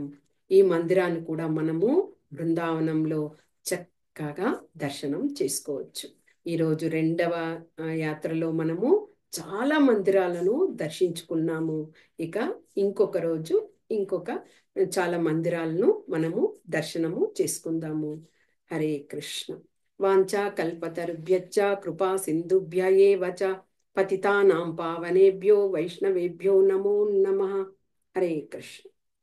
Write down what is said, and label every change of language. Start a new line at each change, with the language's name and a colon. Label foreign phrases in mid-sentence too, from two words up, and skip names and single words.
Telugu: ఈ మందిరాన్ని కూడా మనము బృందావనంలో చక్కగా దర్శనం చేసుకోవచ్చు. ఈరోజు రెండవ యాత్రలో మనము చాలా మందిరాలను దర్శించుకున్నాము. ఇక ఇంకొక రోజు ఇంకొక చాలా మందిరాలను మనము దర్శనము చేసుకుందాము. హరే కృష్ణ.
Sanskrit: వాంఛా కల్పతరుభ్యశ్చ కృపా సింధుభ్య ఏవ చ పతితానాం పావనేభ్యో వైష్ణవేభ్యో నమో నమః.
Telugu: హరే కృష్ణ.